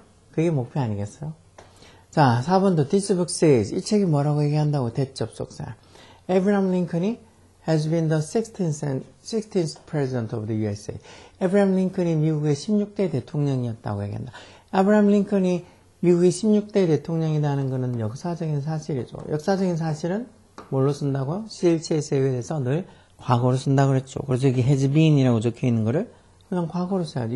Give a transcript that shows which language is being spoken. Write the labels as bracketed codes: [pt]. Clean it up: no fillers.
[ko] 그게 목표 아니겠어요? 자, 4번도 [en] This book says [ko] 이 책이 뭐라고 얘기한다고 대접속사. [en] Abraham Lincoln이 has been the 16th president of the USA. [ko] 에브라함 링컨이 미국의 16대 대통령이었다고 얘기한다. 에브라함 링컨이 미국의 16대 대통령이라는 것은 역사적인 사실이죠. 역사적인 사실은 뭘로 쓴다고요? CLC에서 예외돼서 늘 과거로 쓴다고 그랬죠. 그래서 여기 has been이라고 적혀 있는 거를 그냥 과거로 써야지.